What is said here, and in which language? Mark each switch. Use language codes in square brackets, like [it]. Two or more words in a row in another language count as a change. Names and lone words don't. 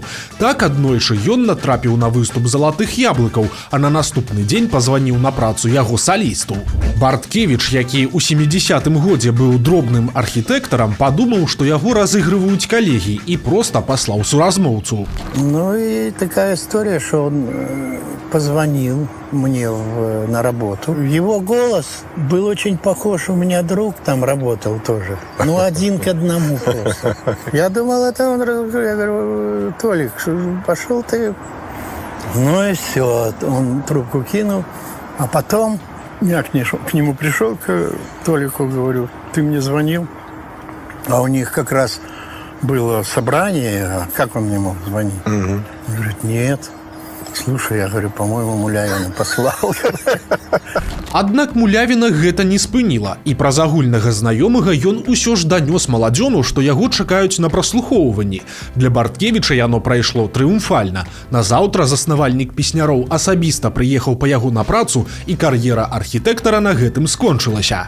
[be] Так аднойчы ён натрапіў на выступ залатых яблыкаў, а на наступны дзень пазваніў на працу яго салісту. Барткевич, які ў 70-м годзе быў дробным архітэктарам, падумаў, што яго разыгрываюць калегі і проста паслаў суразмоўцу. [ru] Ну и такая история, что он позвонил мне на работу. Его голос был очень похож, у меня друг там работал тоже. Ну, один к одному просто. Я думал, это он, я говорю, Толик, пошел ты. Ну и все, он трубку кинул. А потом я к нему пришел, к Толику, говорю, ты мне звонил? А у них как раз было собрание, а как он мне мог звонить? Он говорит, нет. Слушай, я говорю, по-моему, Мулявіна послал. [be] Аднак Мулявіна гэта не спыніла, і праз агульнага знаёмага ён усё ж данёс маладзёну, што яго чакаюць на праслухоўванні. Для Барткевіча яно прайшло трыумфальна. Назаўтра заснавальнік песняроў асабіста прыехаў па яго на працу, і кар'ера архітэктара на гэтым скончылася.